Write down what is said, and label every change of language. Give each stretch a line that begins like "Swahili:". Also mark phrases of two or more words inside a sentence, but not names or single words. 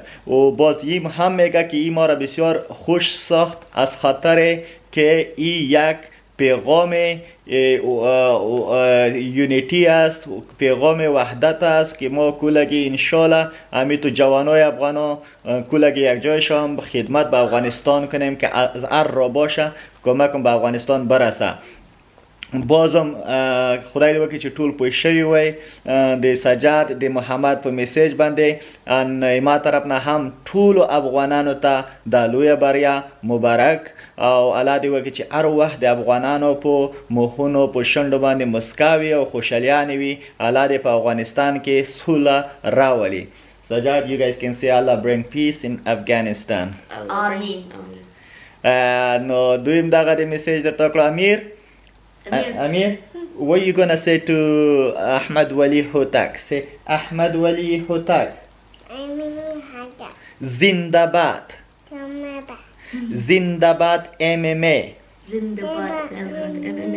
Persian: و باز این هم میگه که این ما را بسیار خوش ساخت از خاطر که این یک پیغام یونیتی است، پیغام وحدت است که ما کلگی انشالله همی تو جوانای افغانا کلگی یک جایشان خدمت به افغانستان کنیم که از هر را باشه کمک به افغانستان برسه.
Pashto: بازم خدای دې وکړي چې ټول پوه شوي وای د سجاد د محمد په میسیج باندې ان ما طرف نه هم ټولو افغانانو ته د لویه بریا مبارک او الله دې وکړي چې هر وخت د افغانانو په مخونو په شونډو باندې مسکا وي او خوشحالیانې وي. الله دې په افغانستان کې سوله راولي.
English: Sajad, you guys can say Allah bring peace in Afghanistan. Ameen.
Pashto: نو دویم دغه د میسیج درته کړو امیر.
English: Amir, what are you gonna say to Ahmad Wali Hotak? Say Ahmad Wali Hotak. Zindabad. Zindabad MMA. Zindabad MMA.